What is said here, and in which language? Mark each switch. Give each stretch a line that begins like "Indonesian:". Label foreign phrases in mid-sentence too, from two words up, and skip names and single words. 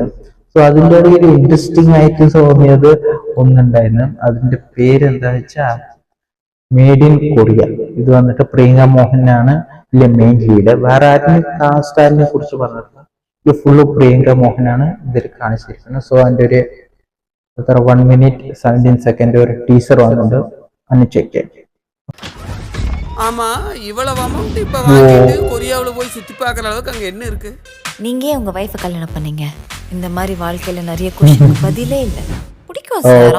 Malayalam: സോ അതിൻ്റെ ഇടയിൽ ഇൻട്രസ്റ്റിംഗ് ആയിട്ട് തോന്നിയത് ഒന്നുണ്ടായിരുന്നു. അതിന്റെ പേര് എന്താ വെച്ചാൽ മേഡ് ഇൻ കൊറിയ. ഇത് വന്നിട്ട് പ്രിയങ്ക മോഹനാണ് ഇതിലെ മെയിൻ ലീഡ്. വേറെ ആരും കാസ്റ്റാറിനെ കുറിച്ച് പറഞ്ഞിട്ടില്ല. ഇത് ഫുള്ള് പ്രിയങ്ക മോഹനാണ് ഇതിൽ കാണിച്ചിരിക്കുന്നത്. സോ അതിൻ്റെ ഒരു
English: 1 minute 17 second
Tamil: ஒரு டீசர் வந்து அனு செக் ஆமா இவ்வளவு அமௌண்ட் இப்ப வாங்கிட்டு கொரியாவுல போய் சுத்தி பார்க்கற அளவுக்கு அங்க என்ன இருக்கு? நீங்க உங்க வைஃப கல்யாணம் பண்ணீங்க. இந்த மாதிரி வாழ்க்கையில நிறைய क्वेश्चन பதிலே இல்ல. பிடிக்கும் சார்.